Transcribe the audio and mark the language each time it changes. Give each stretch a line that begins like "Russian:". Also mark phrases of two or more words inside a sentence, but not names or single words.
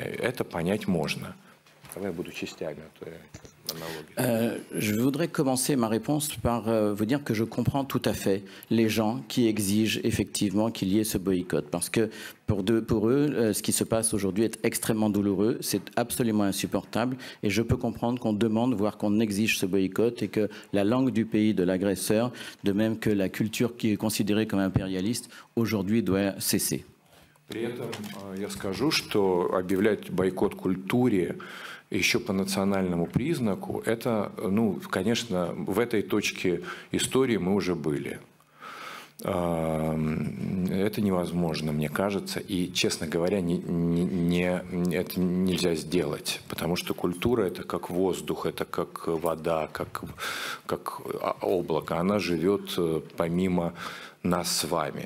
Russian: Это понять можно. Давай я буду частями, а то я...
French: Je voudrais commencer ma réponse par vous dire que je comprends tout à fait les gens qui exigent effectivement qu'il y ait ce boycott. Parce que pour eux, ce qui se passe aujourd'hui est extrêmement douloureux, c'est absolument insupportable. Et je peux comprendre qu'on demande, voire qu'on exige ce boycott et que la langue du pays de l'agresseur, de même que la culture qui est considérée comme impérialiste, aujourd'hui doit cesser.
Russian: При этом я скажу, что объявлять бойкот культуре еще по национальному признаку, это, ну, конечно, в этой точке истории мы уже были. Это невозможно, мне кажется, и, честно говоря, это нельзя сделать, потому что культура – это как воздух, это как вода, как облако, она живет помимо нас с вами.